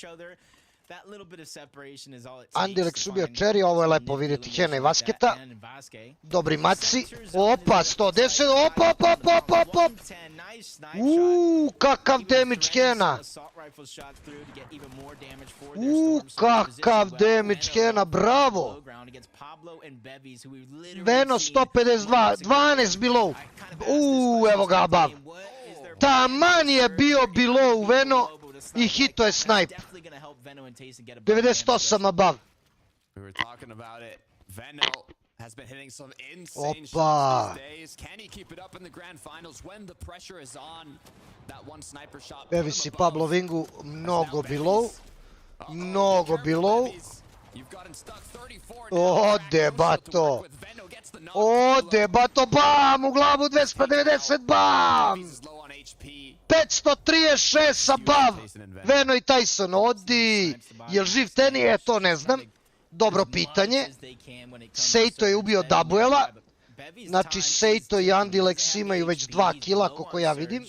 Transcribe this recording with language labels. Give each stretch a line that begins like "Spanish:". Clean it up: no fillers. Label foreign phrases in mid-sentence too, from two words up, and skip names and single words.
Serbian: Andilex ubio Cherry, ovo je lepo vidjeti Hena i Vasketa. Dobri maci. Opa, 110, op. Kakav damage Hena. Kakav damage Hena, bravo. Veno 152, 12 below. Evo ga abav. Taman je bio below Veno i hito je snipe. 98 above.
English: We were talking about it. Veno has been hitting some insane shots
Serbian: Opa!
English: these days. Can he keep it up in the grand finals when the pressure is on? That one sniper shot.
Serbian: Bevis i Pablo Vingu mnogo below. Mnogo below. Ode, bato! Ode, bato, bam! U glavu 290, bam! 536 sa bav! Veno i Tyson, odi! Jel živ Tenije? To ne znam. Dobro pitanje. Sejto je ubio Dabuela. Znači, Sejto i Andilex imaju već 2 kila, koliko ja vidim.